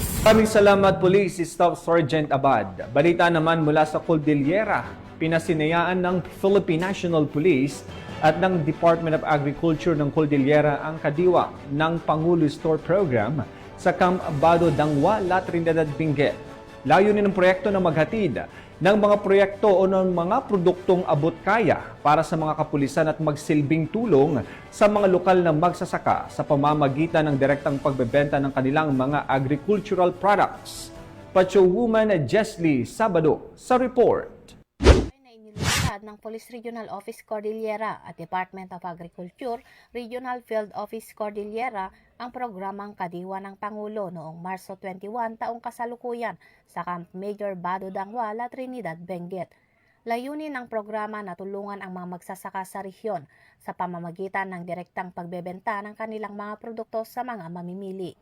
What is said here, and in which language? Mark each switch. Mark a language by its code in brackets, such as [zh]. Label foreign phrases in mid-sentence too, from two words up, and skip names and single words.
[tl] Maraming salamat, Police Staff Sergeant Abad. Balita naman mula sa Cordillera, pinasinayaan ng Philippine National Police at ng Department of Agriculture ng Cordillera ang kadiwa ng Pangulo Store Program sa Camp Abado Dangwa, La Trinidad, Benguet. Layunin ng proyekto na maghatid ng mga proyekto o ng mga produktong abot kaya para sa mga kapulisan at magsilbing tulong sa mga lokal na magsasaka sa pamamagitan ng direktang pagbebenta ng kanilang mga [en] agricultural products. [tl] Pacho Woman Jesly Sabado sa report. Inilunsad ng Police Regional Office Cordillera at Department of Agriculture Regional Field Office Cordillera ang programang Kadiwa ng Pangulo noong Marso 21 taong kasalukuyan sa Camp Major Bado Dangwa, La Trinidad, Benguet. Layunin ng programa na tulungan ang mga magsasaka sa rehiyon sa pamamagitan ng direktang pagbebenta ng kanilang mga produkto sa mga mamimili.